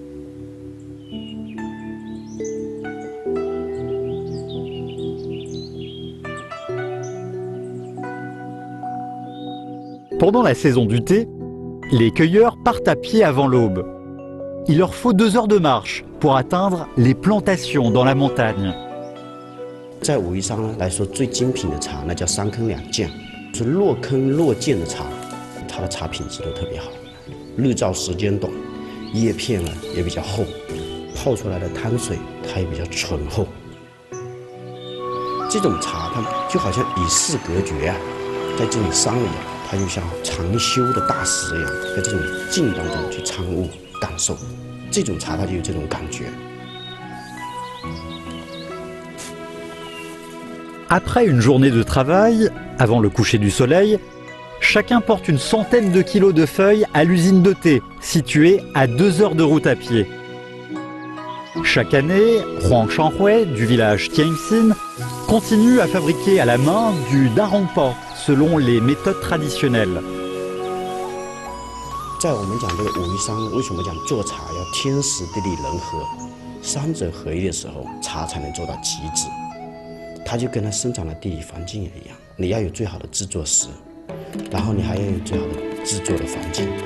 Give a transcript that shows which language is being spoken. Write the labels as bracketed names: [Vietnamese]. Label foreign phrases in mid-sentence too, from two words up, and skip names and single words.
[French] Pendant la saison du thé, les cueilleurs partent à pied avant l'aube. Il leur faut 2 heures de marche pour atteindre les plantations dans la montagne. [Chinese] 在武夷山呢来说，最精品的茶那叫三坑两涧，是落坑落涧的茶，它的茶品质都特别好，日照时间短，叶片呢也比较厚，泡出来的汤水它也比较醇厚。这种茶它就好像与世隔绝啊，在这种山里啊。它就像长修的大师一样，在这种静当中去参悟、感受，这种茶它就有这种感觉。 [French] Après une journée de travail, avant le coucher du soleil, chacun porte une centaine de kilos de feuilles à l'usine de thé, située à 2 heures de route à pied. Chaque année, Huang Shanhui, du village Tianxin, continue à fabriquer à la main du Darongpa, selon les méthodes traditionnelles. [Chinese] 在我们讲这个武夷山，为什么讲做茶要天时地利人和，三者合一的时候，茶才能做到极致。它就跟它生长的地理环境也一样，你要有最好的制作时，然后你还要有最好的制作的环境。